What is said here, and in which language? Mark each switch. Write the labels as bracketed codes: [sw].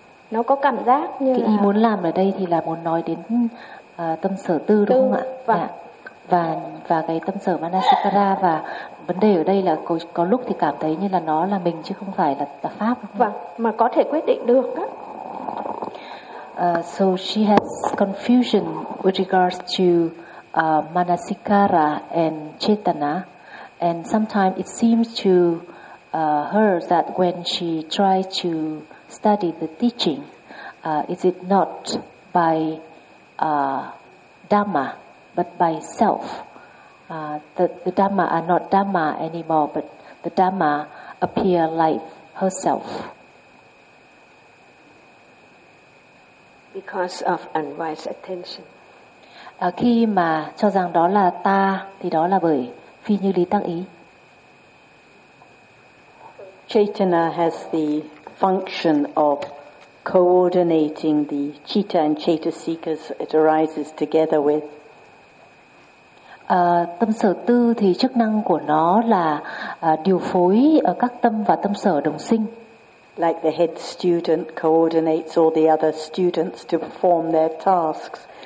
[vi] Nó có cảm giác như cái là ý muốn làm ở đây thì là muốn nói đến tâm sở tư đúng không ạ? Vâng. Và cái tâm sở Manasikara, và vấn đề ở đây là có lúc thì cảm thấy như là nó là mình chứ không phải là pháp đúng không? Vâng, mà có thể quyết định được á. [en] So she has confusion with regards to Manasikara and Chetana, and sometimes it seems to her that when she tries to study the teaching, is it not by Dhamma but by self? The Dhamma are not Dhamma anymore, but the Dhamma appear like herself. Because of unwise attention. [vi] Khi mà cho rằng đó là ta thì đó là bởi phi như lý tác ý. [en] Chaitanya has the function of coordinating the citta and chetasikas it arises together with. [vi] Tâm sở tư thì chức năng của nó là điều phối các tâm và tâm sở đồng sinh. [en] like the head student coordinates all the other students to perform their tasks.